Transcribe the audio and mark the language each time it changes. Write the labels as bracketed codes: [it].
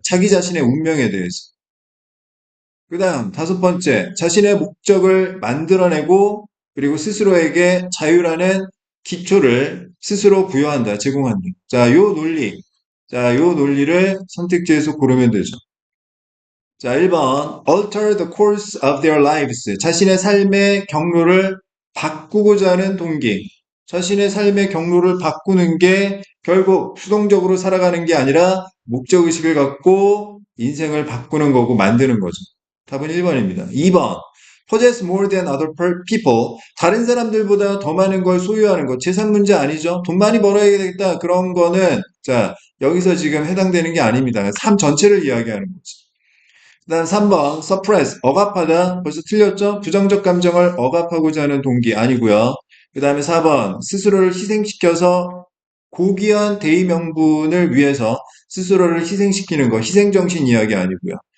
[ko] 자기 자신의 운명에 대해서. 그 다음, 다섯 번째, 자신의 목적을 만들어내고, 그리고 스스로에게 자유라는 기초를 스스로 부여한다, 제공한다. 자, 요 논리. 자, 요 논리를 선택지에서 고르면 되죠. 자, 1번. [en] Alter the course of their lives. [ko] 자신의 삶의 경로를 바꾸고자 하는 동기. 자신의 삶의 경로를 바꾸는 게 결국 수동적으로 살아가는 게 아니라 목적의식을 갖고 인생을 바꾸는 거고 만드는 거죠. 답은 1번입니다. 2번. [en] Possess more than other people. [ko] 다른 사람들보다 더 많은 걸 소유하는 것. 재산 문제 아니죠? 돈 많이 벌어야 되겠다. 그런 거는, 자, 여기서 지금 해당되는 게 아닙니다. 삶 전체를 이야기하는 거죠. 그다음 3번 suppress 억압하다 벌써 틀렸죠? 부정적 감정을 억압하고자 하는 동기 아니고요. 그 다음에 4번 스스로를 희생시켜서 고귀한 대의 명분을 위해서 스스로를 희생시키는 거 희생정신 이야기 아니고요.